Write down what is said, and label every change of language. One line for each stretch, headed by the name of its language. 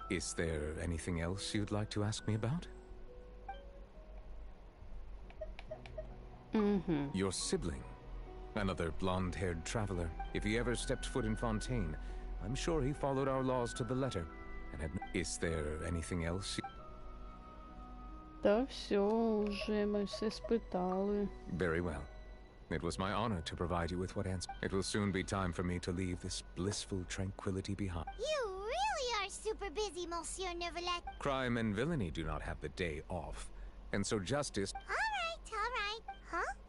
English: Is there anything else you'd like to ask me about? Your sibling. Another blonde-haired traveler. If he ever stepped foot in Fontaine, I'm sure he followed our laws to the letter. And had... Is there anything else?
Russian: Да, все, уже мы все испытали.
English: Very well. It was my honor to provide you with what answer. It will soon be time for me to leave this blissful tranquility behind. You really are super busy, Monsieur Neuvillette. Crime and villainy do not have the day off. And so justice... All right. Huh?